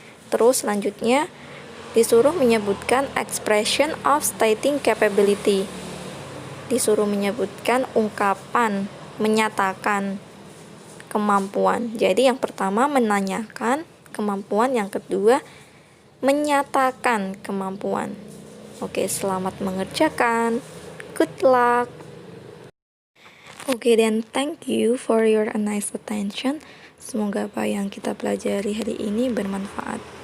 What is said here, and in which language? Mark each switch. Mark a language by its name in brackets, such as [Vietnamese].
[Indonesian] Terus selanjutnya disuruh menyebutkan expression of stating capability, disuruh menyebutkan ungkapan menyatakan kemampuan. Jadi yang pertama menanyakan kemampuan, yang kedua menyatakan kemampuan. Oke, selamat mengerjakan. [English] Good luck. Oke, then thank you for your nice attention. [Indonesian] Semoga apa yang kita pelajari hari ini bermanfaat.